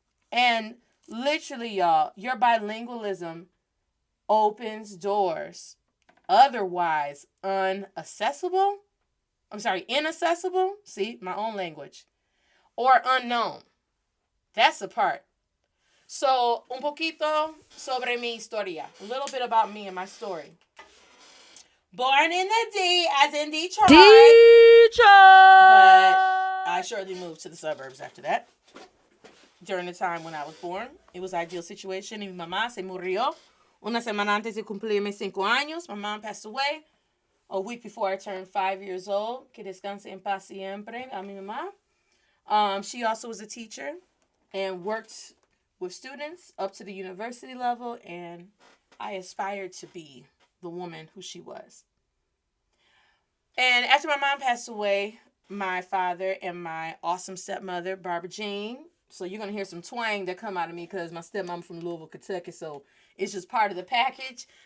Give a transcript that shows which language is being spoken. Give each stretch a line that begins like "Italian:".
English: And literally, y'all, your bilingualism opens doors otherwise inaccessible. See, my own language. Or unknown. That's the part.
Spanish: So, un poquito sobre mi historia.
English: A little bit about me and my story. Born in the D, as in Detroit. But I shortly moved to the suburbs after that. During the time when I was born, it was an ideal situation.
Spanish: Y mi mamá se murió una semana antes de cumplir mis 5 años.
English: My mom passed away a week before I turned 5 years old.
Spanish: Que descanse en paz siempre a mi mamá.
English: She also was a teacher and worked with students up to the university level, and I aspired to be the woman who she was. And after my mom passed away, my father and my awesome stepmother, Barbara Jean, so you're going to hear some twang that come out of me because my stepmom from Louisville, Kentucky, so it's just part of the package.